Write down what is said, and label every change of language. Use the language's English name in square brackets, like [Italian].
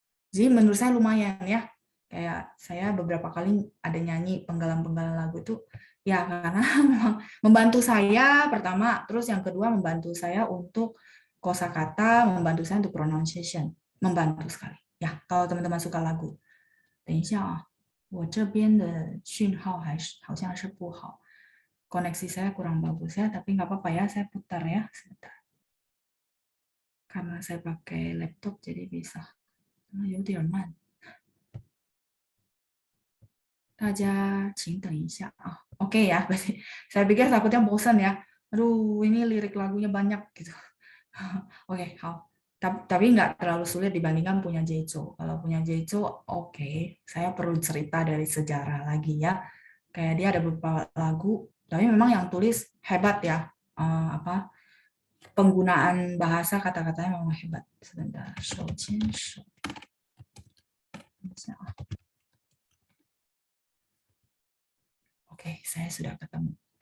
[Indonesian] Jadi menurut saya lumayan ya. Kayak saya beberapa kali ada nyanyi penggalan-penggalan lagu itu ya karena memang membantu saya pertama, terus yang kedua membantu saya untuk kosakata, membantu saya untuk pronunciation, membantu sekali. Ya, kalau teman-teman suka lagu. [Chinese] 等一下啊，我这边的讯号好像是不好。 [Indonesian] Koneksi saya kurang bagus ya, tapi nggak apa-apa ya, saya putar ya sebentar. Karena saya pakai laptop jadi bisa. [Chinese] 有点慢。大家请等一下啊。 [Indonesian] Oke ya, berarti saya pikir takutnya bosan ya. Aduh, ini lirik lagunya banyak gitu. Oke, tapi nggak terlalu sulit dibandingkan punya Jejo. Kalau punya Jejo, oke, saya perlu cerita dari sejarah lagi ya. Kayak dia ada beberapa lagu, tapi memang yang tulis hebat ya. Penggunaan bahasa kata-katanya memang hebat. Sebentar, 手牵手。 Oke, saya sudah ketemu.